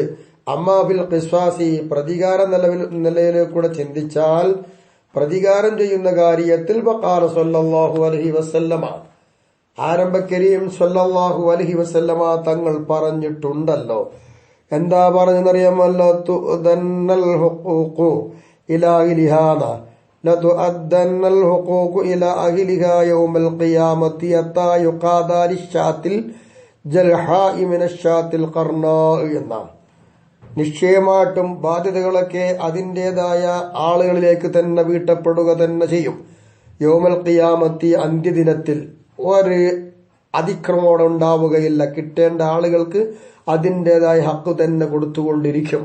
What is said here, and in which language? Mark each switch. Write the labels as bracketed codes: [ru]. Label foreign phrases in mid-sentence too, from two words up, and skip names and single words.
[ar] أما بالقصاص, [ml] പ്രതികാര നിലയിലേക്കൂടെ ചിന്തിച്ചാൽ പ്രതികാരം ചെയ്യുന്ന കാര്യത്തിൽ [ar] وقال صلى الله عليه وسلم, [ml] ആരംഭക്കരീം [ar] صلى الله عليه وسلم [ml] തങ്ങൾ പറഞ്ഞിട്ടുണ്ടല്ലോ. എന്താ പറഞ്ഞെന്നറിയാമല്ലോ? [ar] لتؤدن الحقوق إلى أهلها لتؤدن الحقوق إلى أهلها يوم القيامة حتى يقاضى للشاة الجلحاء من الشاة القرناء എന്നാണ്. [ml] നിശ്ചയമായിട്ടും ബാധ്യതകളൊക്കെ അതിൻ്റെതായ ആളുകളിലേക്ക് തന്നെ വീട്ടപ്പെടുക തന്നെ ചെയ്യും. [ar] يوم القيامة, [ml] അന്ത്യദിനത്തിൽ ഒരു അതിക്രമോടെ ഉണ്ടാവുകയില്ല. കിട്ടേണ്ട ആളുകൾക്ക് അതിൻ്റെതായ ഹക്ക് തന്നെ കൊടുത്തുകൊണ്ടിരിക്കും.